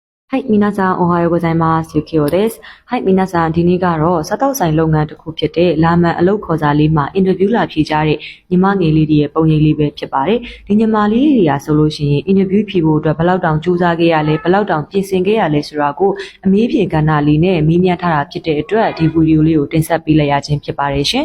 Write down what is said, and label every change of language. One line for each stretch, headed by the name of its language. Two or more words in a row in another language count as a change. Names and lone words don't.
Japanese: はい、皆さんおはようございます。ゆきおです。はい、皆さん
Burmese: ဒီနေ့ကတော့စားတောက်ဆိုင်လုပ်ငန်းတစ်ခုဖြစ်တဲ့လာမန်အလုပ်ခေါ်စာလေးမှာအင်တာဗျူးလာဖြေကြတဲ့ညီမငယ်လေးတွေရဲ့ပုံရိပ်လေးပဲဖြစ်ပါတယ်။ဒီညီမလေးတွေကဆိုလို့ရှိရင်အင်တာဗျူးဖြေဖို့အတွက်ဘယ်လောက်တောင်ကြိုးစားခဲ့ရလဲဘယ်လောက်တောင်ပြင်ဆင်ခဲ့ရလဲဆိုတာကိုအမေးဖြေကဏ္ဍလေးနဲ့မေးမြန်းထားတာဖြစ်တဲ့အတွက်ဒီဗီဒီယိုလေးကိုတင်ဆက်ပေးလိုက်ရခြင်းဖြစ်ပါတယ်ရှင်